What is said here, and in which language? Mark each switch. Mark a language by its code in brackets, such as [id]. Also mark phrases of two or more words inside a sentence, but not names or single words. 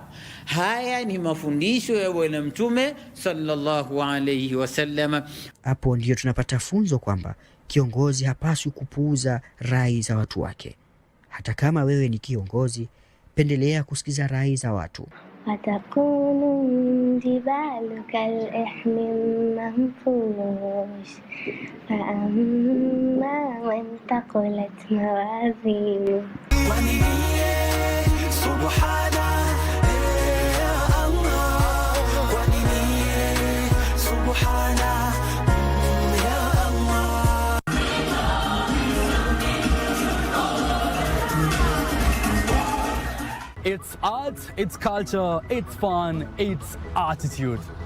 [sw] Haya ni mafundisho ya bwana mtume [ar] صلى الله عليه وسلم. [sw] Hapo ndio tunapata funzo kwamba kiongozi hapaswi kupuuza rai za watu wake. Hata kama wewe ni kiongozi, pendelea kusikiza rai za watu. [ar] وتكون جبال كالإحم المنفوش فأما من ثقلت موازينه سبحان الله سبحان [en] It's art, it's culture, it's fun, it's attitude.